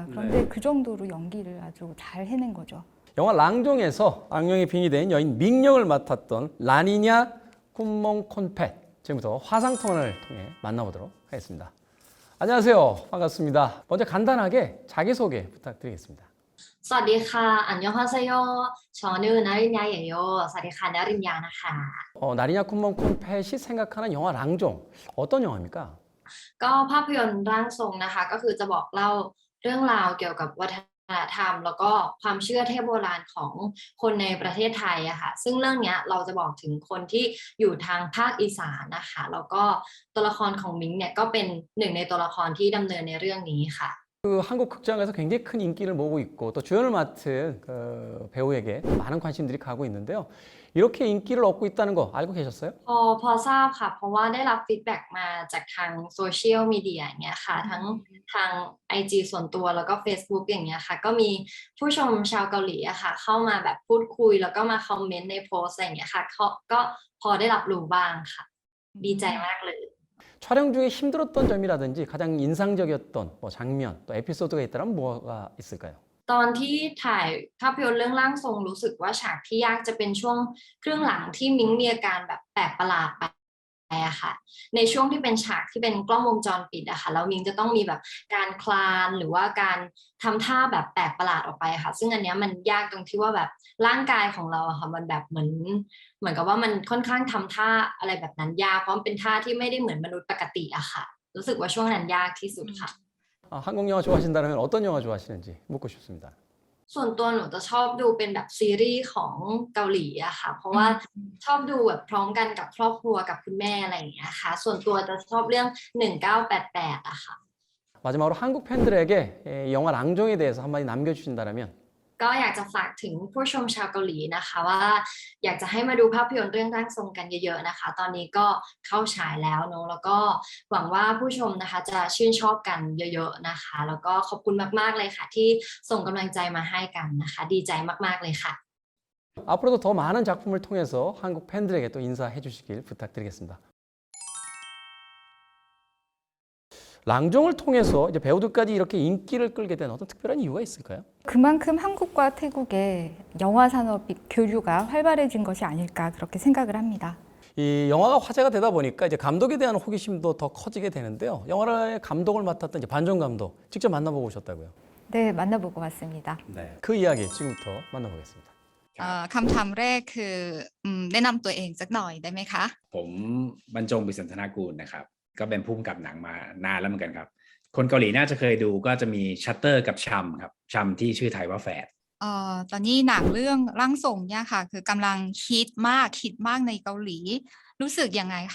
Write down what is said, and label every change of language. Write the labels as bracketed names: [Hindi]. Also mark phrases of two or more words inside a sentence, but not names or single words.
[Korean] 그런데 그 정도로 연기를 아주 잘 해낸 거죠. 영화 랑종에서 악령의 빙이 된 여인 밍령을 맡았던 라니냐 쿤몽콘펫, 지금부터 화상통화를 통해 만나보도록 하겠습니다. 안녕하세요. 반갑습니다. 먼저 간단하게 자기소개 부탁드리겠습니다. [Thai] สวัสดีค่ะ [Korean] 안녕하세요 저는 나리냐예요 [Thai] สวัสดีค่ะนริญญานะคะ [Korean] 나리냐 쿤몽콘펫이 생각하는 영화 랑종, 어떤 영화입니까? [Thai] ก็ภาพยนตร์ร่างทรงนะคะก็คือจะบอกเล่าเรื่องราวเกี่ยวกับวัฒนธรรมแล้วก็ความเชื่อเทพโบราณของคนในประเทศไทยอะค่ะซึ่งเรื่องเนี้ยเราจะบอกถึงคนที่อยู่ทางภาคอีสานนะคะแล้วก็ตัวละครของมิงเนี่ยก็เป็นหนึ่งในตัวละครที่ดำเนินในเรื่องนี้ค่ะ [Korean] 그 한국 극장에서 굉장히 큰 인기를 모으고 있고 또 주연을 맡은 그 배우에게 많은 관심들이 가고 있는데요. 이렇게 인기를 얻고 있다는 거 알고 계셨어요? [Thai] พอทราบค่ะเพราะว่าได้รับฟีดแบ็กมาจากทาง [English] social media [Thai] อย่างเงี้ยค่ะทั้งทาง IG ส่วนตัวแล้วก็ Facebook อย่างเงี้ยค่ะก็มีผู้ชมชาวเกาหลีอะค่ะเข้ามาแบบพูดคุยแล้วก็มาคอมเมนต์ในโพสต์อะไรอย่างเงี้ยค่ะก็พอได้รับรู้บ้างค่ะดีใจมากเลย [Korean] 촬영 중에 힘들었던 점이라든지 가장 인상적이었던 뭐 장면 또 에피소드가 있다면 뭐가 있을까요? [Thai] ตอนที่ถ่ายภาพยนตร์เรื่องร่างทรงรู้สึกว่าฉากที่ยากจะเป็นช่วงครึ่งหลังที่มิ้งมีอาการแบบแปลกประหลาดไปอะค่ะในช่วงที่เป็นฉากที่เป็นกล้องวงจรปิดอะค่ะแล้วมิ้งจะต้องมีแบบการคลานหรือว่าการทำท่าแบบแปลกประหลาดออกไปค่ะซึ่งอันเนี้ยมันยากตรงที่ว่าแบบร่างกายของเราอะค่ะมันแบบเหมือนกับว่ามันค่อนข้างทำท่าอะไรแบบนั้นยากเพราะมันเป็นท่าที่ไม่ได้เหมือนมนุษย์ปกติอะค่ะรู้สึกว่าช่วงนั้นยากที่สุดค่ะ [Korean] 한국 영화 좋아하신다면 어떤 영화 좋아하시는지 묻고 싶습니다. [Thai] ส่วนตัวหนูจะชอบดูเป็นแบบซีรีส์ของเกาหลีอะค่ะเพราะว่าชอบดูแบบพร้อมกันกับครอบครัวกับคุณแม่อะไรอย่างเงี้ยค่ะส่วนตัวจะชอบเรื่อง1988อะค่ะ [Korean] 마지막으로 한국 팬들에게 영화 랑종에 대해서 한마디 남겨주신다면 [Thai] ก็อยากจะฝากถึงผู้ชมชาวเกาหลีนะคะว่าอยากจะให้มาดูภาพยนตร์เรื่องร่างทรงกันเยอะๆนะคะตอนนี้ก็เข้าฉายแล้วเนอะแล้วก็หวังว่าผู้ชมนะคะจะชื่นชอบกันเยอะๆนะคะแล้วก็ขอบคุณมากๆเลยค่ะที่ส่งกำลังใจมาให้กันนะคะดีใจมากๆเลยค่ะ [Korean] 앞으로도 더 많은 작품을 통해서 한국 팬들에게 또 인사해 주시길 부탁드리겠습니다. 랑종을 통해서 이제 배우들까지 이렇게 인기를 끌게 된 어떤 특별한 이유가 있을까요? 그만큼 한국과 태국의 영화 산업이 교류가 활발해진 것이 아닐까 그렇게 생각을 합니다. 이 영화가 화제가 되다 보니까 이제 감독에 대한 호기심도 더 커지게 되는데요. 영화의 감독을 맡았던 이제 반종 감독 직접 만나보고 오셨다고요? 네, 만나보고 왔습니다. 네. 그 이야기 지금부터 만나보겠습니다. [Thai] คำถามแรกคือแนะนำตัวเองสักหน่อยได้ไหมคะ ผมบรรจง ปิษณธนากูลนะครับก็เป็นผู้กำกับหนังมานานแล้วเหมือนกันครับคนเกาหลีน่าจะเคยดูก็จะมีชัตเตอร์กับชัมครับชัมที่ชื่อไทยว่าแฝด ตอนนี้หนังเรื่องร่างทรงเนี่ยค่ะคือกำลังฮิตมากในเกาหลีรู้สึกยังไงคะ